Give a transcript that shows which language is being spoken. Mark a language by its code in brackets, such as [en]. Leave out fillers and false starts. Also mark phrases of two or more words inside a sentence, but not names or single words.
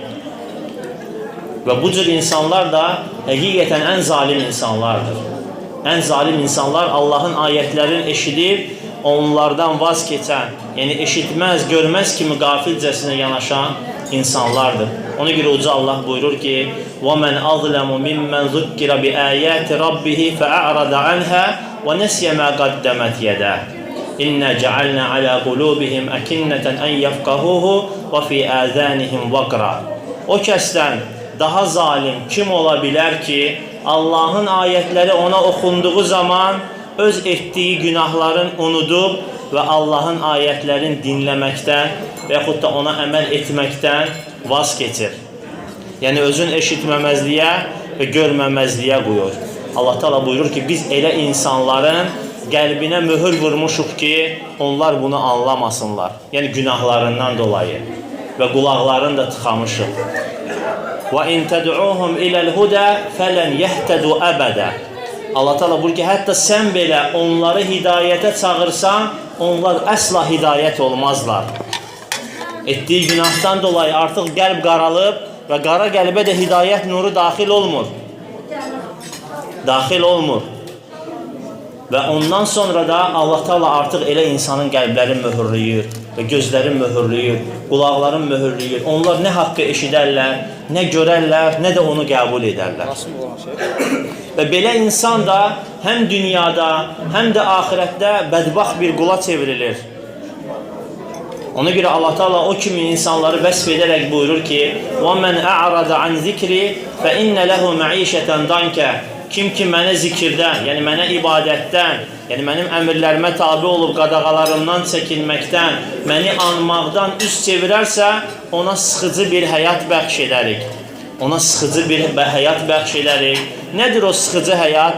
[az] Və bu cür insanlar da həqiqətən ən zalim insanlardır. Ən zalim insanlar Allah'ın ayətlərini eşidib, onlardan vaz keçən, yəni eşitməz, görməz kimi qafilcəsinə yanaşan insanlardır. Ona görə uca Allah buyurur ki, [ar] وَمَنْ أَظْلَمُ مِمَّنْ ذُكِّرَ بِآيَاتِ رَبِّهِ فَأَعْرَضَ عَنْهَا وَنَسْيَ مَا قَدَّمَتْ يَدَهُ إِنَّا جَعَلْنَا عَلَى قُلُوبِهِمْ أَكِنَّةً أَنْ يَفْقَهُوهُ وَفِي آذَانِهِمْ وَقْرًا. [az] O kəsdən daha zalim kim ola bilər ki, Allah'ın ayətləri ona oxunduğu zaman öz etdiyi günahların unudub və Allah'ın ayətlərini dinləməkdən və yaxud da ona əməl etməkdən vaz keçir. Yəni, özün eşitməməzliyə və görməməzliyə qoyur. Allah Teala buyurur ki, biz elə insanların qəlbinə möhür vurmuşuq ki, onlar bunu anlamasınlar. Yəni, günahlarından dolayı və qulaqlarını da tıxamışıq. [ar] وَاِنْ تَدْعُوهُمْ اِلَى الْهُدَى فَلَنْ يَهْتَدُوا أَبَدًا. [az] Allah Teala buyurur ki, hətta sən belə onları hidayətə çağırsan, onlar əsla hidayət olmazlar. Etdiyi günahdan dolayı artıq qəlb qaralıb və qara qəlbə də hidayət nuru daxil olmur. Daxil olmur. Və ondan sonra da Allah Teala artıq elə insanın qəlblərini möhürləyir və gözlərini möhürləyir, qulaqlarını möhürləyir. Onlar nə haqqı eşidərlər, nə görərlər, nə də onu qəbul edərlər. Və belə insan da həm dünyada, həm də axirətdə bədbaxt bir qula çevrilir. Ona görə Allah Teala o kimi insanları vəsf edərək buyurur ki, [ar] وَمَنْ أَعْرَضَ عَنْ ذِكْرِ فَإِنَّ لَهُ مَعِيشَةً ضَنْكَ. [az] Kim ki mənə zikirdən, yəni mənə ibadətdən, yəni mənim əmirlərimə tabi olub qadağalarımdan çəkinməkdən, məni anmaqdan üst çevirərsə, ona sıxıcı bir həyat bəxş edərik. Ona sıxıcı bir həyat bəxş edərik. Nədir o sıxıcı həyat?